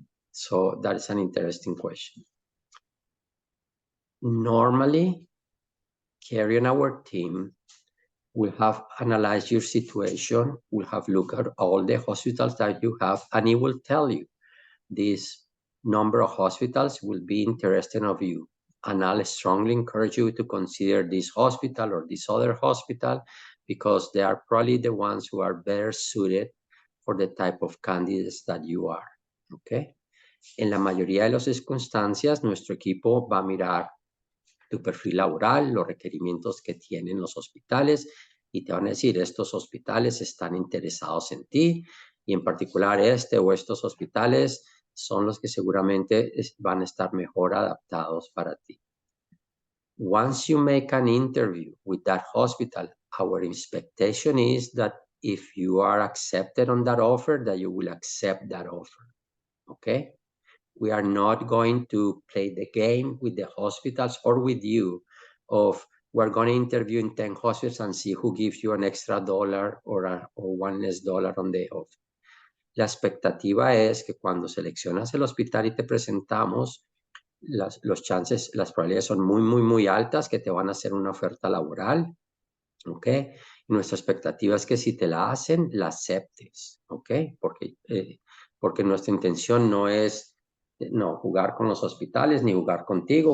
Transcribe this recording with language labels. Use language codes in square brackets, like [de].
[en] So that is an interesting question. Normally, Carrie and our team will have analyzed your situation, will have looked at all the hospitals that you have, and it will tell you this number of hospitals will be interested of you. And I'll strongly encourage you to consider this hospital or this other hospital because they are probably the ones who are better suited for the type of candidates that you are. Okay. [es] En la mayoría de las circunstancias, nuestro equipo va a mirar tu perfil laboral, los requerimientos que tienen los hospitales y te van a decir, estos hospitales están interesados en ti y en particular este o estos hospitales son los que seguramente van a estar mejor adaptados para ti. [en] Once you make an interview with that hospital, our expectation is that if you are accepted on that offer, that you will accept that offer, okay? We are not going to play the game with the hospitals or with you of we're going to interview in 10 hospitals and see who gives you an extra dollar or one less dollar on the offer. [es] La expectativa es que cuando seleccionas el hospital y te presentamos, las probabilidades son muy altas que te van a hacer una oferta laboral, ¿ok? Y nuestra expectativa es que si te la hacen, la aceptes, ¿ok? Porque nuestra intención no es jugar con los hospitales ni jugar contigo.